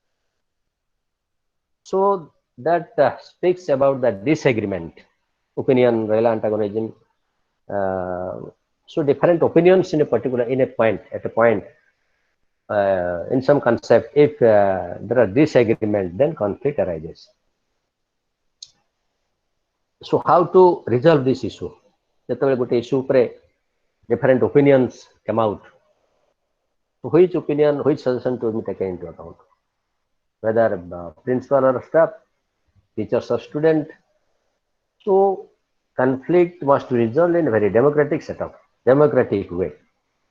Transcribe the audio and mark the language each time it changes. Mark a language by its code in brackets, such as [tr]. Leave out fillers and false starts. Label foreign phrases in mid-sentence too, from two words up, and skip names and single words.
[en] So that speaks about the disagreement, opinion, antagonism. So different opinions in a particular, at a point, in some concept, if there are disagreement, then conflict arises. So how to resolve this issue? [or] ଯେତେବେଳେ ଗୋଟେ issue ଉପରେ [en] different opinions come out, which opinion, which suggestion to be taken into account? Whether principal or staff, teachers or student. So conflict must be resolved in a very democratic setup, democratic way.